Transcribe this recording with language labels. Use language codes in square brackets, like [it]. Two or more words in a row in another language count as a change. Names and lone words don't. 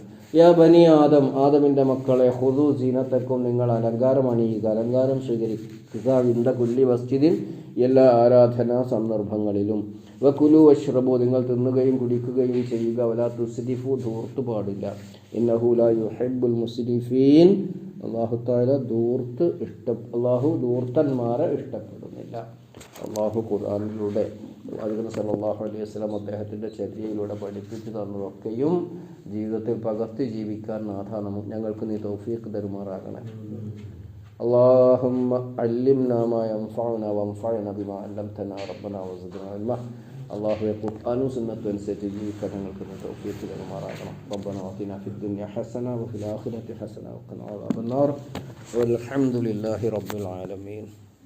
[ar] يا بني آدم, [ml] ആദമിൻ്റെ മക്കളെ, [ar] خذوا زينتكم, [ml] നിങ്ങൾ അലങ്കാരം അണിയുക, അലങ്കാരം സ്വീകരിക്കുക, [ar] عند كل مسجد, [ml] എല്ലാ ആരാധനാ സന്ദർഭങ്ങളിലും, [ar] وكلوا واشربوا, [ml] നിങ്ങൾ തിന്നുകയും കുടിക്കുകയും ചെയ്യുക, [ar] ولا تسرفوا, [ml] ധൂർത്ത് പാടില്ല, [ar] إنه لا يحب المسرفين, [ml] അല്ലാഹു ധൂർത്തന്മാരെ ഇഷ്ടപ്പെടുന്നില്ല. അള്ളാഹു ഖുർആനിലൂടെ പ്രവാചകൻ [ar] صلى الله عليه وسلم [ml] അദ്ദേഹത്തിൻ്റെ ചര്യയിലൂടെ പഠിപ്പിച്ചു തന്നതൊക്കെയും ജീവിതത്തിൽ പകർത്തി ജീവിക്കാൻ നാഥ ഞങ്ങൾക്ക് നീ തൗഫീഖ് തരുമാറാകണേ. [ar] اللهم علمنا ما ينفعنا وانفعنا بما علمتنا ربنا وزدنا علما. [ml] അള്ളാഹുവെ ഖുർആനും സുന്നത്തും അനുസരിച്ച് ജീവിക്കാൻ ഞങ്ങൾക്ക് തൗഫീഖ് തരുമാറാകണം. [ar] ربنا آتنا في الدنيا حسنة وفي الآخرة حسنة وقنا عذاب النار. والحمد لله رب العالمين.